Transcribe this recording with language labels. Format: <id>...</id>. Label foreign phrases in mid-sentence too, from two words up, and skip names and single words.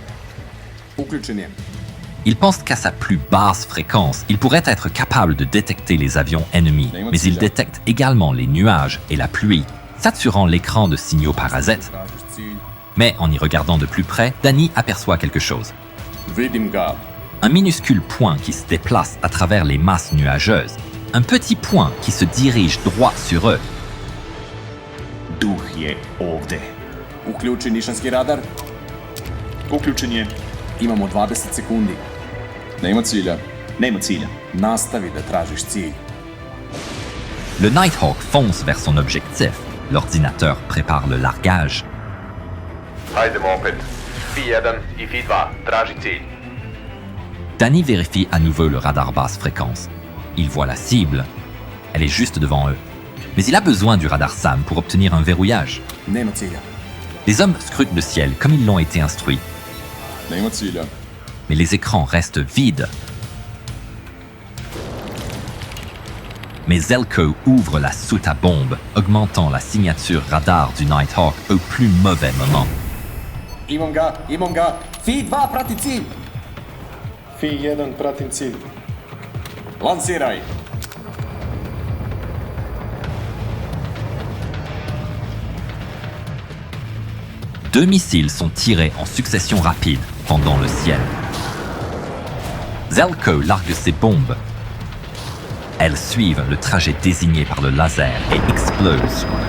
<fr>Il pense qu'à sa plus basse fréquence, il pourrait être capable de détecter les avions ennemis, mais il détecte également les nuages et la pluie, saturant l'écran de signaux parasites. Mais en y regardant de plus près, Dani aperçoit quelque chose. Un minuscule point qui se déplace à travers les masses nuageuses. Un petit point qui se dirige droit sur eux.</fr> <sr>Duh je ovde. Uključi nišanski radar. Uključen je. Imamo 20 sekundi. Nema cilja. Nema cilja. Nastavi da tražiš cilj.</sr> <fr>Le Nighthawk fonce vers son objectif. L'ordinateur prépare le largage.</fr> <sr>Hajdemo opet. Fi-1 i Fi-2, traži cilj.</sr> <fr>Dani vérifie à nouveau le radar basse fréquence. Il voit la cible. Elle est juste devant eux. Mais il a besoin du radar SAM pour obtenir un verrouillage. Les hommes scrutent le ciel comme ils l'ont été instruits. Mais les écrans restent vides. Mais Zelko ouvre la soute à bombe, augmentant la signature radar du Nighthawk au plus mauvais moment.</fr> <sr>Imam ga. Fi-2 prati cilj. Fi-1 pratim cilj. Lansiraj.</sr> <fr>Deux missiles sont tirés en succession rapide pendant le ciel. Zelko largue ses bombes. Elles suivent le trajet désigné par le laser et explosent.</fr>